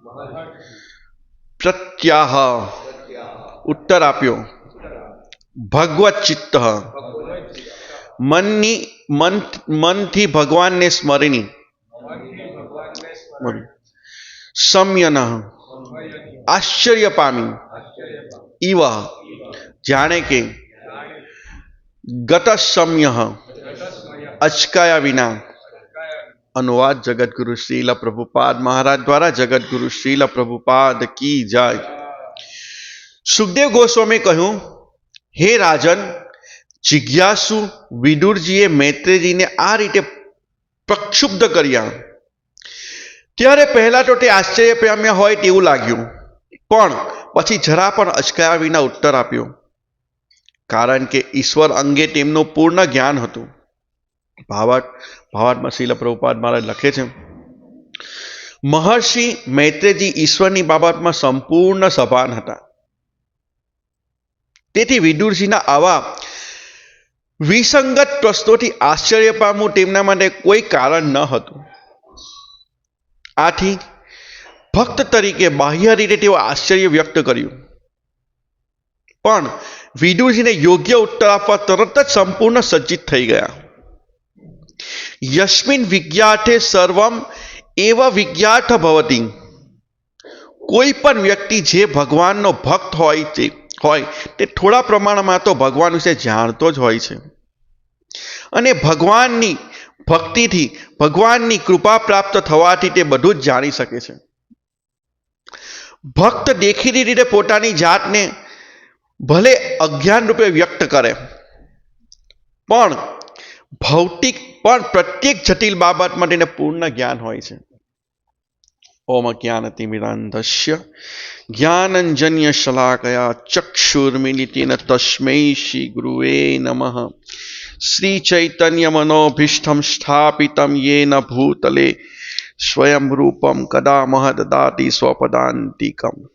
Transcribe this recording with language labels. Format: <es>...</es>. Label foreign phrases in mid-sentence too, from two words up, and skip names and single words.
<gu>પ્રત્યાહ ઉત્તર આપ્યો ભગવત ચિત્ત મનથી ભગવાનને સ્મરણી સમયન આશ્ચર્ય પામી ઇવ જાણે કે ગત સમય અચકાયા વિના.</gu> <hi>अनुवाद जगतगुरु श्रील प्रभुपाद महाराज द्वारा जगतगुरु श्रील प्रभुपाद की जय.</hi> <gu>સુખદેવ ગોસ્વામી કહૂં, હે રાજન, જિજ્ઞાસુ વિદુરજીએ મૈત્રેયજીને આ રીતે પ્રક્ષુબ્ધ કર્યા ત્યારે પહેલા તો તે આશ્ચર્ય પામ્યા હોય તેવું લાગ્યું, પણ પછી જરા પણ અચકાયા વિના ઉત્તર આપ્યો, કારણ કે ઈશ્વર અંગે તેમનું પૂર્ણ જ્ઞાન હતું. भावार्थમાં શ્રીલ પ્રભુપાદ મહારાજ લખે છે, મહર્ષિ મૈત્રેયજી ઈશ્વરની બાબતમાં સંપૂર્ણ સભાન હતા. તેથી વિદુરજીના આવા વિસંગત પ્રશ્નોથી આશ્ચર્ય પામવું તેમના માટે કોઈ કારણ ન હતું. આથી ભક્ત તરીકે બાહ્ય રીતે તેઓ આશ્ચર્ય વ્યક્ત કર્યું, પણ વિદુરજીને યોગ્ય ઉત્તર આપવા તરત જ સંપૂર્ણ સજ્જિત થઈ ગયા.</gu> <sa>यस्मिन् विज्ञाते सर्वम एव विज्ञात भवति.</sa> <gu>કોઈ પણ વ્યક્તિ જે ભગવાનનો ભક્ત હોય તે થોડા પ્રમાણમાં તો ભગવાન વિશે જાણતો જ હોય છે, અને ભગવાનની ભક્તિથી ભગવાનની કૃપા પ્રાપ્ત થવાથી તે બધું જ જાણી શકે છે. ભક્ત દેખીતી રીતે પોતાની જાતને ભલે અજ્ઞાન રૂપે વ્યક્ત કરે, પણ ભૌતિક પણ પ્રત્યેક જટિલ બાબત માટે પૂર્ણ જ્ઞાન હોય છે.</gu> <sa>ओम ज्ञानतिमिरान्धस्य ज्ञानञ्जन्य शलाकया चक्षुर्मिलितेन तस्मै श्री गुरुवे नमः. श्री चैतन्य मनोभीष्टं स्थापितं येन भूतले स्वयं रूपं कदा महददाति स्वपदान्तिकम्.</sa>